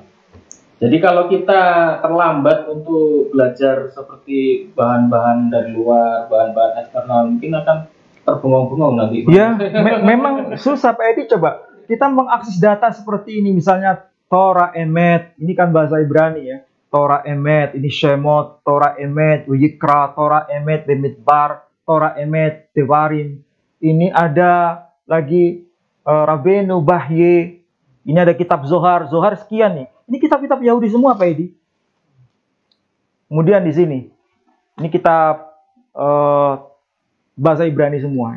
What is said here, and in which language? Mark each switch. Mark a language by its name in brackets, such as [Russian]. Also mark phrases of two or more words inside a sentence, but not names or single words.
[Indonesian] Jadi kalau kita terlambat untuk belajar seperti bahan-bahan dari luar, bahan-bahan eksternal, mungkin akan terbengong-bengong nanti. Ya, memang susah Pak Edi. Coba kita mengakses data seperti ini, misalnya Torah Emet, ini kan bahasa Ibrani ya. Torah Emet, ini Shemot, Torah Emet, Yikra, Torah Emet, Bemidbar, Torah Emet, Devarim. Ini ada lagi Rabenu, Bahye, ini ada kitab Zohar, Zohar sekian nih. Ini kitab-kitab Yahudi semua, Pak Edi. Kemudian di sini, ini kitab bahasa Ibrani semua.